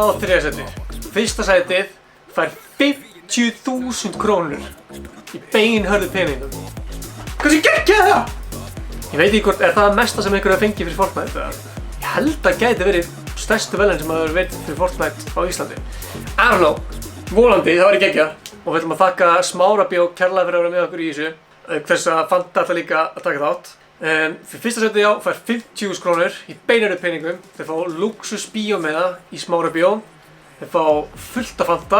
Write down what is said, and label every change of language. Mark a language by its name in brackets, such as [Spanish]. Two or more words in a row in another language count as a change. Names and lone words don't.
[Icelandic] og 3. sæti. 1. sætið fær 50.000 krónur í beinhörðu peningum. Hversu geggjað það? Ég veit ekki hvort, er það mesta sem einhverju fengi fyrir Fortnite eða? Ég held að gæti verið stærstu verðlaun sem hafa verið fyrir Fortnite á Íslandi. [English] I don't know, [Icelandic] volandi, það væri geggjað. Og við ætlum að þakka Smára Bjó kærlega fyrir að vera með okkur í þessu. Þess að Fanta ætla líka að taka þátt. Fyrir 1. sætið já, fær 50.000 krónur í beinhörðu peningum. Þeir fá luxus bíómiða í Smára Bjó. Þeir fá fullt af Fanta.